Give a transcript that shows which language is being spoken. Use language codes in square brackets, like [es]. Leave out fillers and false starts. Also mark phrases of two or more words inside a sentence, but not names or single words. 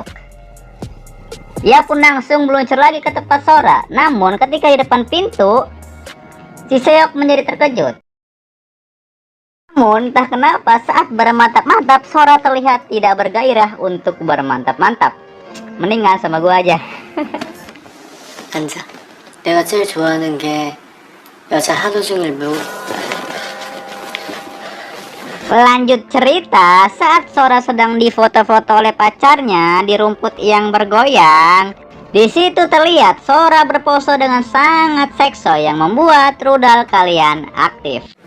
[id] Ia pun langsung meluncur lagi ke tempat Sora. Namun ketika di depan pintu, si Seok menjadi terkejut. Namun entah kenapa saat bermantap-mantap Sora terlihat tidak bergairah untuk bermantap-mantap. Mendingan sama gua aja. [ko] 앉아. 내가 제일 좋아하는 게 여자 하루 종일 [id] Lanjut cerita, saat Sora sedang difoto-foto oleh pacarnya di rumput yang bergoyang, di situ terlihat Sora berpose dengan sangat seksi yang membuat rudal kalian aktif.